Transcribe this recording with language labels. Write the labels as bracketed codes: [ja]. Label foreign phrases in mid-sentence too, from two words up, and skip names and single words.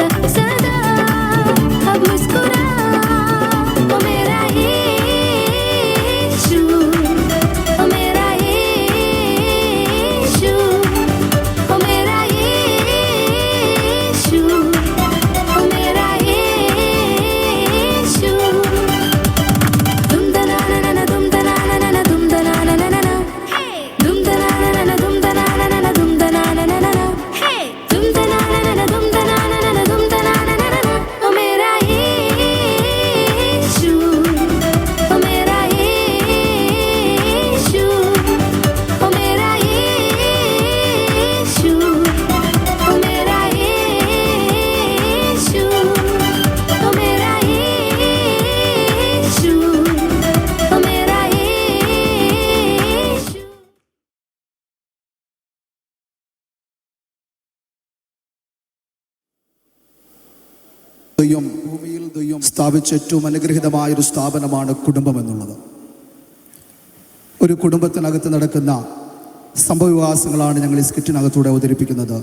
[hi] सदा अब मुस्कुरा ओ मेरा यीशु, ओ मेरा यीशु, ओ मेरा यीशु, ओ मेरा यीशु। दुम दनाना दुम दनाना दुम दनाना, दुम दनाना दुम दनाना दुम दनाना, दुम दनाना दुम दनाना दुम दनाना। ओ मेरा यीशु, ओ मेरा यीशु, ओ मेरा यीशु, ओ मेरा यीशु, ओ मेरा यीशु, ओ मेरा यीशु। [ml] ദൈവം ഭൂമിയിൽ ദൈവം സ്ഥാപിച്ച ഏറ്റവും അനുഗ്രഹീതമായൊരു സ്ഥാപനമാണ് കുടുംബം എന്നുള്ളത്. ഒരു കുടുംബത്തിനകത്ത് നടക്കുന്ന സംഭവവികാസങ്ങളാണ് ഞങ്ങൾ ഈ സ്കിറ്റിനകത്തൂടെ അവതരിപ്പിക്കുന്നത്.